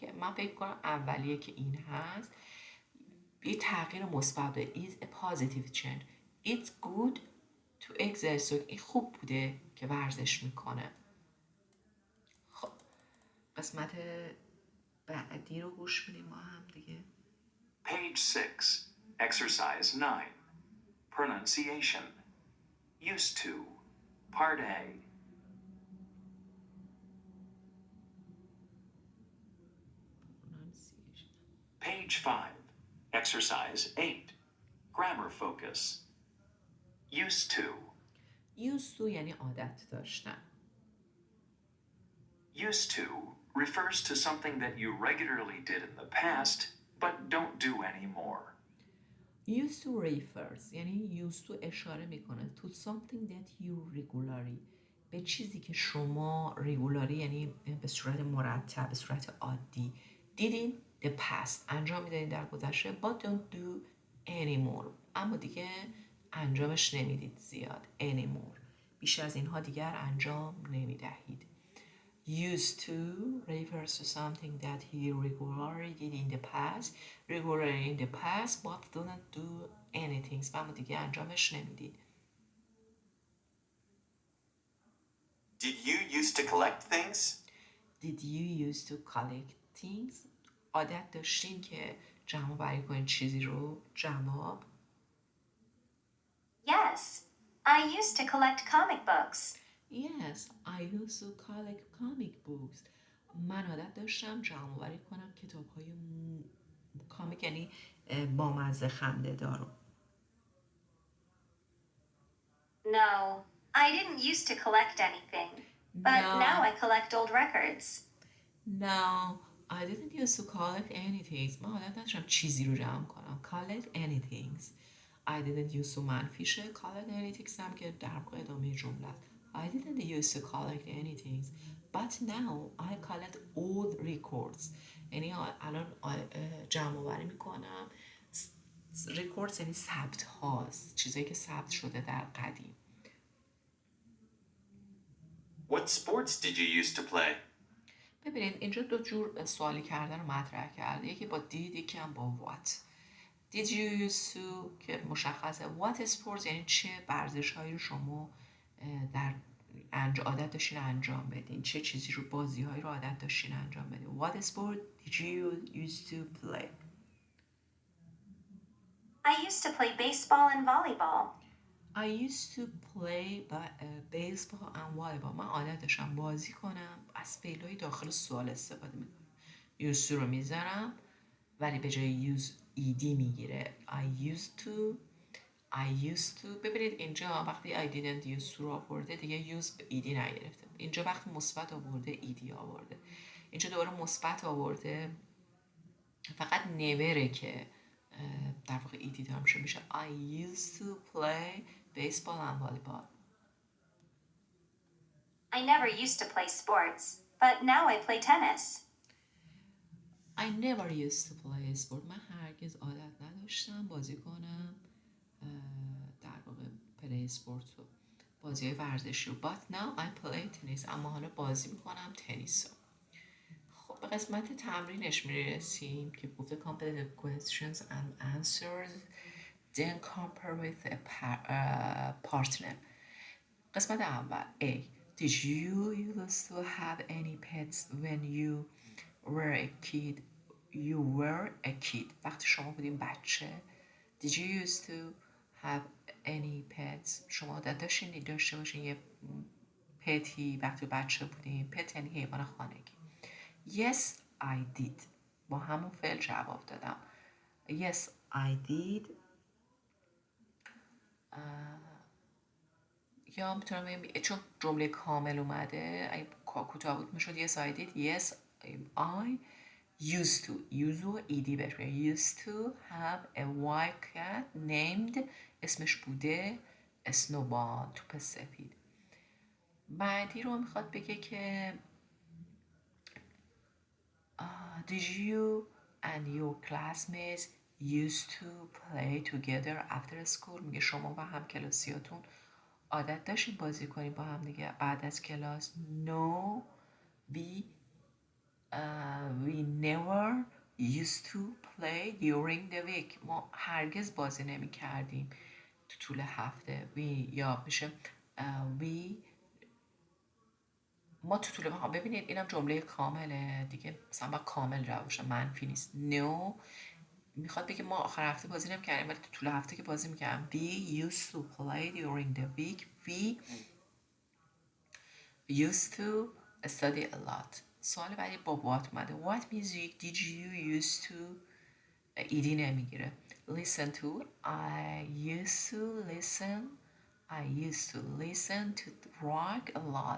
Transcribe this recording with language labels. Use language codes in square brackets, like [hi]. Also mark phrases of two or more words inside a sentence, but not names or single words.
[fa] من فکر کنم اولیه که این هست یه تغییر مثبت بوده. [en] is a positive change. it's good [fa] تو exercise این خوب بوده که ورزش میکنه. خب قسمت بعدی رو گوش میدیم ما هم دیگه. [en] Page 6, Exercise 9. Pronunciation. Used to. Part A. Page 5, Exercise 8. Grammar focus. Used to. [fa] used to یعنی عادت داشتن. [en] Used to refers to something that you regularly did in the past but don't do anymore. used to refers یعنی used to [fa] اشاره میکنه [en] to something that you regularly، [fa] به چیزی که شما [en] regularly [fa] یعنی به صورت مرتب، به صورت عادی [en] did in the past [fa] انجام میدادین در گذشته [en] but don't do anymore، [fa] اما دیگه انجامش نمیدید زیاد anymore، بیش از اینها دیگر انجام نمیدهید. [en] Used to refers to something that he regularly did in the past. Regularly in the past but don't do anything. [fa] اما دیگه انجامش نمیدید. [en] Did you used to collect things? Did you used to collect things? [fa] عادت داشتین که جمع بری کنین چیزی رو؟ جواب [en] Yes, I used to collect comic books. Yes, I used to collect comic books. [fa] من عادت داشتم جمع بری کنم کتاب های کامیک یعنی بامزه خنده دارو. [en] No, I didn't used to collect anything. But No. now I collect old records. No, I didn't used to collect anything. [fa] من عادت نداشتم چیزی رو جمع کنم. [en] Collect anything. I didn't used to [fa] منفیشه. [en] Collect anything [fa] هم که در واقع ادامه جمله است. [en] I didn't used to collect anything. But now I collect old records. [fa] یعنی الان جمع آوری میکنم. records یعنی ثبت هاست. چیزایی که ثبت شده در قدیم. [en] What sports did you used to play? [fa] ببینید اینجا دو جور سوالی کردن رو مطرح کرده، یکی با did یکی هم با what. [en] Did you used to [fa] که مشخصه. [en] What sports [fa] یعنی چه ورزش هایی رو شما در عادت داشتین انجام بدین، چه چیزی رو بازی هایی رو عادت داشتین انجام بدین. [en] What sport did you used to play? I used to play baseball and volleyball. I used to play baseball and volleyball. [fa] من عادت داشتم بازی کنم. از فعل‌های داخل سوال استفاده میکنم. [en] used to [fa] رو میذارم ولی به جای [en] use ed [fa] میگیره. [en] I used to [fa] ببینید اینجا وقتی [en] I didn't used to [fa] رو آورده دیگه [en] use ed نگرفته. [fa] اینجا وقتی مثبت آورده ed آورده. اینجا دوباره مثبت آورده فقط نوره که در واقع ed دارم میشه [en] I used to play baseball and volleyball. I never used to play sports, but now I play tennis. I never used to play sport. [fa] من هرگز عادت نداشتم بازی کنم در واقع [en] play sport [fa] رو، بازی های ورزشی رو. [en] But now I play tennis. [fa] اما حالا بازی میکنم تنیس رو. خب به قسمت تمرینش میرسیم که گفته [en] completed questions and answers then compare with a partner. [fa] قسمت اول A. [en] Did you used to have any pets when you were a kid? You were a kid. [fa] وقتی شما بودین بچه. [en] Did you used to have any pets? [fa] شما عادت داشتین داشته باشین یه پتی وقتی بچه بودین. پت یعنی حیوان خانگی. [en] Yes, I did. [fa] با همون فعل جواب دادم. [en] Yes, I did. [fa] یا میتونم بگم چون جمله کامل اومده اگه کوتاه بود میشد [en] yes I did. Yes I used to و ed [fa] بهش میگن. [en] used to have a white cat named [fa] اسمش بوده اسنوبال توپ سفید. بعدی رو میخواد بگه که [en] did you and your classmates used to play together after school. [fa] میگه شما و هم کلاسیاتون عادت داشتین بازی کنین با هم دیگه بعد از کلاس. [en] No, we never used to play during the week. [fa] ما هرگز بازی نمی کردیم تو طول هفته یا بشه وی ما تو طول هفته. ببینید اینم جمله کامله دیگه، مثلا با کامل جواب باشه، منفی نیست. نو میخواد بگه ما آخر هفته بازی نمی‌کردیم ولی تو طول هفته که بازی می‌کردم. [en] We used to play during the week. We used to study a lot. [fa] سوال بعدی با what اومده. [en] What music did you used to [fa] ایدی نمیگیره. [en] Listen to. I used to listen to rock a lot.